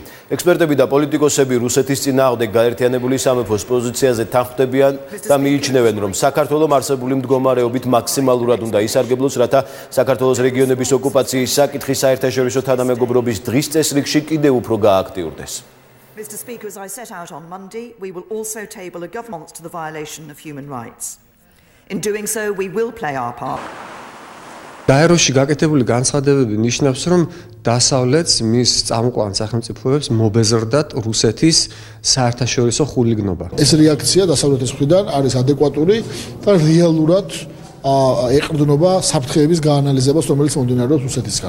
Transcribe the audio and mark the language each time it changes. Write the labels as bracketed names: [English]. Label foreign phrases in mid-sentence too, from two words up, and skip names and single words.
[Georgian] ექსპერტები და პოლიტიკოსები რუსეთის წინააღმდეგ გაერთიანებული სამეფოს პოზიციაზე თანხმდებიან და მიიჩნევენ, რომ საქართველოს არსებული მდგომარეობით მაქსიმალურად უნდა ისარგებლოს, რათა საქართველოს რეგიონების ოკუპაციის საკითხი საერთაშორისო თანამეგობრობის დღის წესრიგში კიდევ უფრო გააქტიურდეს. [English] Mr. Speaker, as I set out on Monday, we will also table a governance to the violation of human rights. In doing so, we will play our part. [Georgian] დაეროში გაკეთებული განცხადებები ნიშნავს, რომ დასავლეთს მის წამყვან სახელმწიფოებს მობეზრდათ რუსეთის საერთაშორისო ხულიგნობა. ეს რეაქცია დასავლეთის მხრიდან არის ადეკვატური და რეალურად ეყრდნობა საფრთხეების გაანალიზებას, რომელიც მომდინარეობს რუსეთისგან.